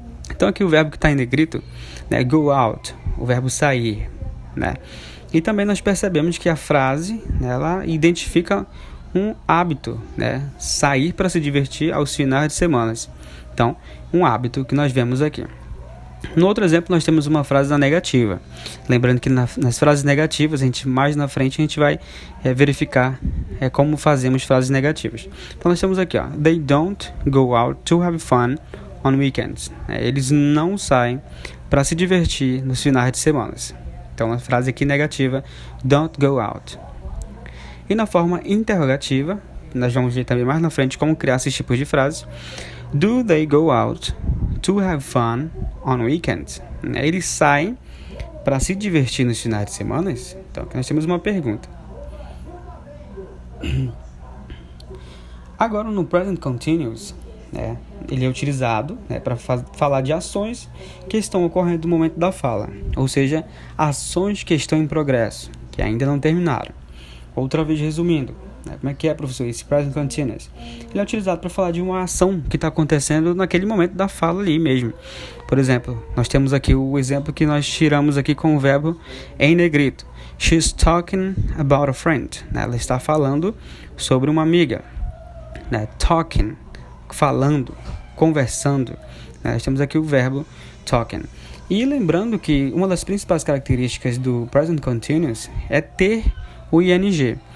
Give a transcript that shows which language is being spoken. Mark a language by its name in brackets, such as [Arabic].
[Portuguese] Então aqui o verbo que está em negrito, [English] go out, [Portuguese] o verbo sair, E também nós percebemos que a frase, ela identifica um hábito, sair para se divertir aos finais de semana. Então, um hábito que nós vemos aqui. No outro exemplo, nós temos uma frase na negativa. Lembrando que nas frases negativas, mais na frente, a gente vai verificar como fazemos frases negativas. Então, nós temos aqui, [English] They don't go out to have fun on weekends. [Portuguese] Eles não saem para se divertir nos finais de semana. Então, a frase aqui negativa, [English] don't go out. [Portuguese] E na forma interrogativa, nós vamos ver também mais na frente como criar esses tipos de frases. [English] Do they go out to have fun on weekends? [Portuguese] Eles saem para se divertir nos finais de semana? Então, aqui nós temos uma pergunta. Agora, no Present Continuous, ele é utilizado para falar de ações que estão ocorrendo no momento da fala, ou seja, ações que estão em progresso, que ainda não terminaram. Outra vez resumindo, como é que é, professor, esse Present Continuous? Ele é utilizado para falar de uma ação que está acontecendo naquele momento da fala ali mesmo. Por exemplo, nós temos aqui o exemplo que nós tiramos aqui com o verbo em negrito. [English] She's talking about a friend. [Portuguese] Ela está falando sobre uma amiga. Talking, falando, conversando. Nós temos aqui o verbo talking. E lembrando que uma das principais características do Present Continuous é ter o ing.